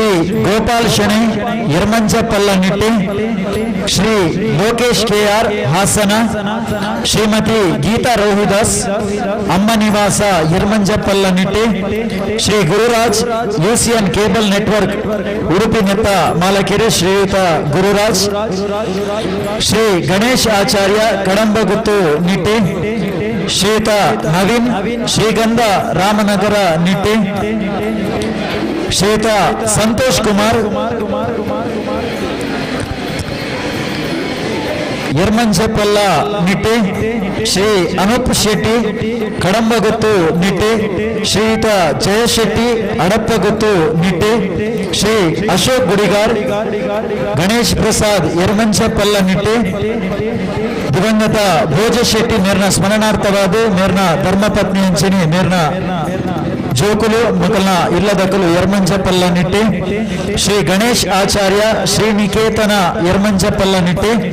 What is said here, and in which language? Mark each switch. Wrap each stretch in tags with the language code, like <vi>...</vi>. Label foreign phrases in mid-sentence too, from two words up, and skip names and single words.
<tcy>ಗೋಪಾಲ್ ಶೆಣೈ ಯರ್ಮಂಜಪ್ಪಲ್ಲ ನಿಟ್ಟೆ, ಶ್ರೀ ಲೋಕೇಶ್ ಕೆಆರ್ ಹಾಸನ, ಶ್ರೀಮತಿ ಗೀತಾ ರೋಹಿದಾಸ್ ಅಮ್ಮ ನಿವಾಸ ಯರ್ಮಂಜಪ್ಪಲ್ಲ ನಿಟ್ಟೆ, ಶ್ರೀ ಗುರುರಾಜ್ ಯುಸಿಎನ್ ಕೇಬಲ್ ನೆಟ್ವರ್ಕ್ ಉಡುಪಿ ನೆತ್ತ ಮಾಲಕೆರೆ ಶ್ರೀಯುತ ಗುರುರಾಜ್, ಶ್ರೀ ಗಣೇಶ್ ಆಚಾರ್ಯ ಕಡಂಬಗುತ್ತು ನಿಟ್ಟೆ, ಶ್ರೀಯುತ ನವೀನ್ ಶ್ರೀಗಂಧ ರಾಮನಗರ ನಿಟ್ಟೆ, ಶ್ರೀಯುತ ಸಂತೋಷ್ ಕುಮಾರ್ ಯರ್ಮಂಜಪಲ್ಲ ನಿಟ್ಟೆ, ಶ್ರೀ ಅನೂಪ್ ಶೆಟ್ಟಿ ಕಡಂಬಗುತ್ತು ನಿಟ್ಟೆ, ಶ್ರೀಯುತ ಜಯಶೆಟ್ಟಿ ಅಡಪ್ಪಗುತ್ತು ನಿಟ್ಟೆ, ಶ್ರೀ ಅಶೋಕ್ ಗುಡಿಗಾರ್, ಗಣೇಶ್ ಪ್ರಸಾದ್ ಯರ್ಮಂಜಪಲ್ಲ ನಿಟ್ಟೆ, ದಿವಂಗತ ಭೋಜ ಶೆಟ್ಟಿ ಮೇರ್ನ ಸ್ಮರಣಾರ್ಥವಾದ ಮೇರ್ನ ಧರ್ಮಪತ್ನಿ ಅಂಚನೆ ಮೇರ್ನ ಜೋಕುಲು ಮಕ್ಕಳನ್ನ ಇಲ್ಲದಕ್ಕಲು ಯರ್ಮಂಜಪಲ್ಲ ನಿಟ್ಟೆ, ಶ್ರೀ ಗಣೇಶ್ ಆಚಾರ್ಯ ಶ್ರೀ ನಿಕೇತನ ಯರ್ಮಂಜಪಲ್ಲ ನಿಟ್ಟೆ,</tcy>